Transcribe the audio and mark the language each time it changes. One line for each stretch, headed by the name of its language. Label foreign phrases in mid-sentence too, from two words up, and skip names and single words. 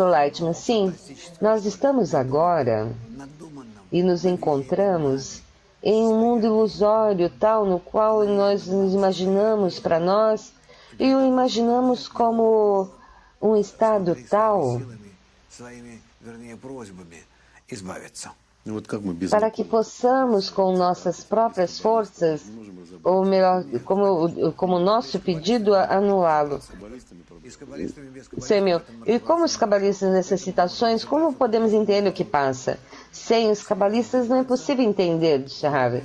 Portuguese: Leitman, sim, nós estamos agora e nos encontramos em um mundo ilusório tal no qual nós nos imaginamos para nós e o imaginamos como um estado tal
Russian: И вот как мы без
Portuguese: para que possamos, com nossas próprias forças, ou melhor, como o nosso pedido, anulá-lo. Samuel, e como os cabalistas nessas citações, como podemos entender o que passa? Sem os cabalistas não é possível entender, disse Harvey.